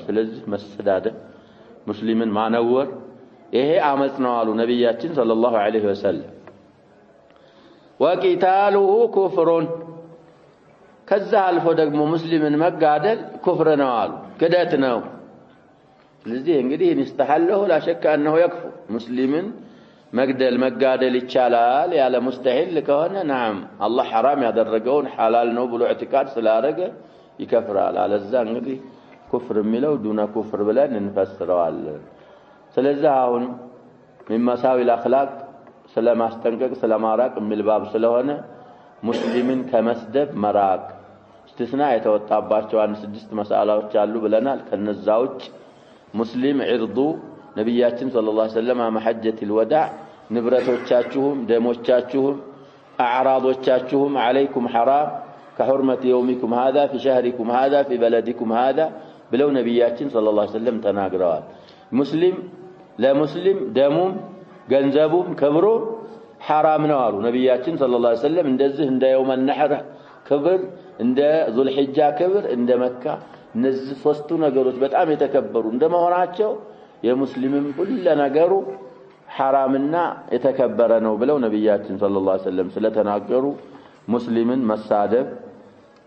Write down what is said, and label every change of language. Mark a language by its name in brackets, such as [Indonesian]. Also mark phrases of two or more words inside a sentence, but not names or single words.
[Amharic] ስለዚህ መሰዳደብ ሙስሊምን ማነወር ይሄ አመጽ ነው አሉ ነብያችን [Arabic] صلى الله عليه وسلم። [Amharic] ወቂታሉሁ ኩፍሩን ከዛ አልፎ ደግሞ ሙስሊምን መጋደል ኩፍር ነው አሉ፣ ክደት ነው። ስለዚህ እንግዲህ እንስተሐለሁ [Arabic] لا شك انه يكفر [Amharic] ሙስሊምን መግደል መጋደል ይቻላል ያለ ሙስተሂል ከሆነ نعم አላህ حرام ያደረገውን حلال ነው ብሎ اعتقاد ስላደረገ ይከፍራል። አለዛ እንግዲህ ኩፍር የሚለው ዱና ኩፍር ብለን እንፈስረዋለን። ስለዚህ አሁን [Arabic] من مساوي الاخلاق [Amharic] ስለማስጠንቀቅ ስለማራቅ የሚልባብ ስለሆነ ሙስሊምን ከመስደብ መራቅ استثناء የተወጣባቸው አንድ 6 መስአላዎች አሉ ብለናል። ከነዛውጭ ሙስሊም ዕርዱ ነብያችን [Arabic] صلى الله عليه وسلم عام حجة الوداع [Amharic] ንብረቶቻችሁም ደሞቻችሁም አዕራዶቻችሁም [Arabic] عليكم حرام كحرمة يومكم هذا في شهركم هذا في بلدكم هذا [Amharic] ብለው ነብያችን [Arabic] صلى الله عليه وسلم [Amharic] ተናግረዋል። ሙስሊም ለሙስሊም ደሙም ገንዘቡም ክብሩ حرام ነው አሉ ነብያችን [Arabic] صلى الله عليه وسلم። [Amharic] እንደዚህ እንደ [Arabic] يوم النحر [Amharic] ክብር እንደ ዙል ሒጃ ክብር እንደ መካ እነዚህ ሶስቱ ነገሮች በጣም የተከበሩ እንደመሆናቸው የሙስሊምም ሁሉ ነገሩ حرامና የተከበረ ነው ብለው ነብያችን [Arabic] صلى الله عليه وسلم [Amharic] ስለተናገሩ ሙስሊምን መሳደብ